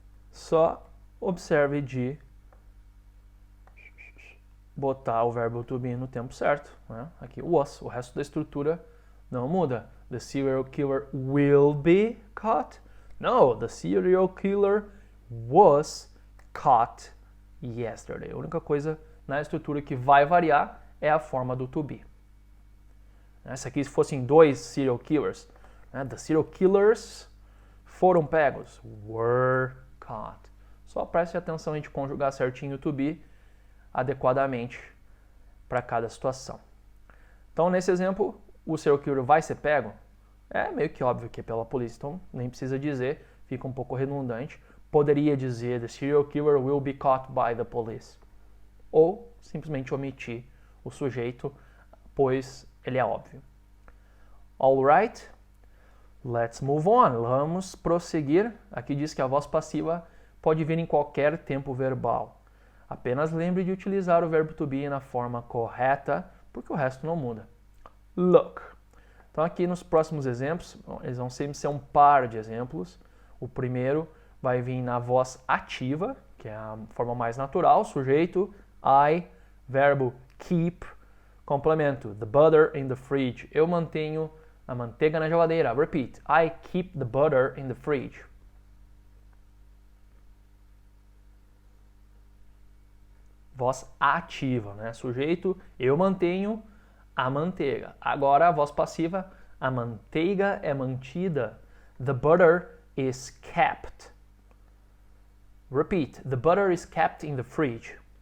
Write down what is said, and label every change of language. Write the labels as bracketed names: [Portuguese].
[Portuguese] Só observe de botar o verbo to be no tempo certo, né? Aqui was, o resto da estrutura não muda. [English] The serial killer will be caught. No, the serial killer was caught yesterday. [Portuguese] A única coisa na estrutura que vai variar é a forma do to be. Se aqui fossem 2 serial killers, né? [English] The serial killers [Portuguese] foram pegos. [English] Were caught. [Portuguese] Só preste atenção em conjugar certinho o to be adequadamente para cada situação. Então, nesse exemplo, o serial killer vai ser pego? É meio que óbvio que é pela polícia, então nem precisa dizer, fica um pouco redundante. Poderia dizer [English] the serial killer will be caught by the police. [Portuguese] Ou simplesmente omitir o sujeito, pois ele é óbvio. [English] Alright? Let's move on. [Portuguese] Vamos prosseguir. Aqui diz que a voz passiva pode vir em qualquer tempo verbal. Apenas lembre de utilizar o verbo to be na forma correta, porque o resto não muda. [English] Look. [Portuguese] Então aqui nos próximos exemplos, eles vão sempre ser um par de exemplos. O primeiro vai vir na voz ativa, que é a forma mais natural, sujeito, I, verbo keep, complemento, [English] the butter in the fridge. [Portuguese] Eu mantenho a manteiga na geladeira. [English] Repeat, I keep the butter in the fridge. [Portuguese] Voz ativa, né? Sujeito, eu mantenho a manteiga. Agora a voz passiva, a manteiga é mantida. [English] The butter is kept. Repeat, the butter is kept in the fridge.